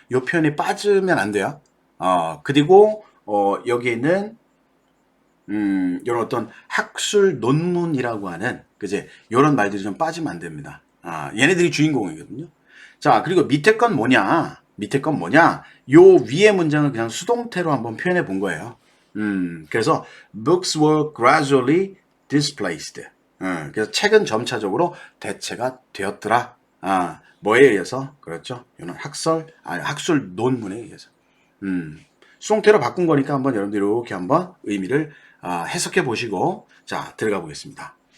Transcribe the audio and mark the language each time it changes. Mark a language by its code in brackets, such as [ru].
[ko] 요 표현이 빠지면 안 돼요. 그리고 여기에는 이런 어떤 학술 논문이라고 하는 그제 요런 말들이 좀 빠지면 안 됩니다. 얘네들이 주인공이거든요. 자, 그리고 밑에 건 뭐냐? 요 위에 문장을 그냥 수동태로 한번 표현해 본 거예요. [en] 그래서 books were gradually displaced. [ko] 그래서 책은 점차적으로 대체가 되었더라. 뭐에 의해서? 그렇죠. 이는 학술 논문에 의해서. 수동태로 바꾼 거니까 한번 여러분들 이렇게 한번 의미를 해석해 보시고 자, 들어가 보겠습니다.